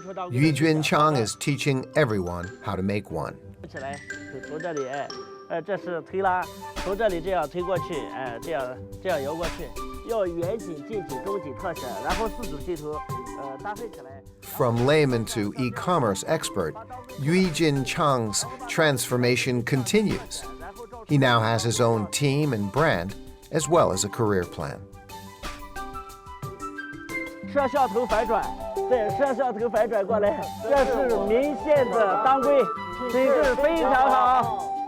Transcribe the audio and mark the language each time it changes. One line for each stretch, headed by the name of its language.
English: Yu Junchang is teaching everyone how to make one.
Chinese: 起来，从这里，这是推拉，从这里这样推过去，这样摇过去，要远景、近景、中景、特写，然后4组镜头，搭配起来。
English: From layman to e-commerce expert, Yu Junchang's transformation continues. He now has his own team and brand, as well as a career plan.
Chinese: 摄像头反转，对，摄像头反转过来，这是明线的当归，品质非常好。